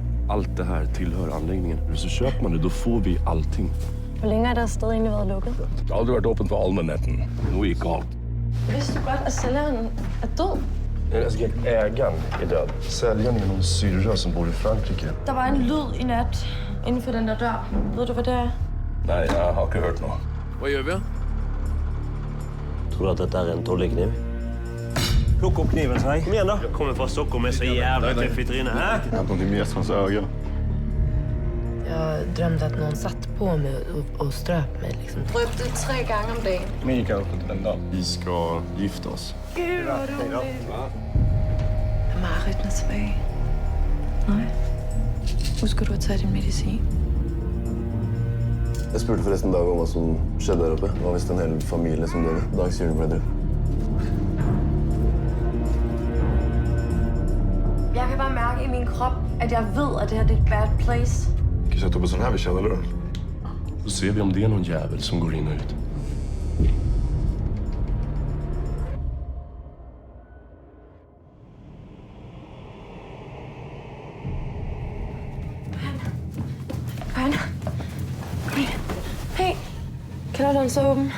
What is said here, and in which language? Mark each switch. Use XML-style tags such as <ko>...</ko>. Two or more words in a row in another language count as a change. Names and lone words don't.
<sv>Allt det här tillhör anläggningen. Så köper man det, då får vi allting.</sv> <da>Hvor længe har der stadig egentlig været lukket? Det har aldrig været åbent for allmänheten.</da> <sv>Nu är det galt.</sv> <da>Vidste du godt, at sælgeren er død?</da> <sv>Alltså, ägaren är död. Säljaren är någon syrra som bor i Frankrike.</sv> <da>Der var en lyd i nat inden for den der dør. Ved du, hvad det er? Nej, jeg har ikke hørt noget.</da> <sv>Vad gör vi? Tror du att detta är en trollkniv? Plocka upp kniven, säg. Kom igen då. Jag kommer från Stockholm med så jävla kläffigt inne här. Jag har någonting med hans öga. Jag drömde att någon satt på mig och ströp mig. Liksom.</sv> <da>Røbte 3 gange om dagen. Mikael, den dag.</da> <sv>Vi ska gifta oss.</sv> <da>Gud, hvor roligt. Er Marit tilbage? Nej. Husker du at tage din medicin?</da> <no>Jeg spurte forresten Dag om hva som skjedde der oppe. Det var visst en hel familie som døde. Dag sier du ble drept.</no> <da>Jeg kan bare mærke i min krop, at jeg ved, at det her det er et</da> <en>bad place.</en> <no>Kan du sette opp en sånn her vi kjenner det?</no> <sv>Då ser vi om det är någon jävel som går in och ut.</sv> <da>Børn. Kom ind. Hey. Kælderdøren så åben.</da>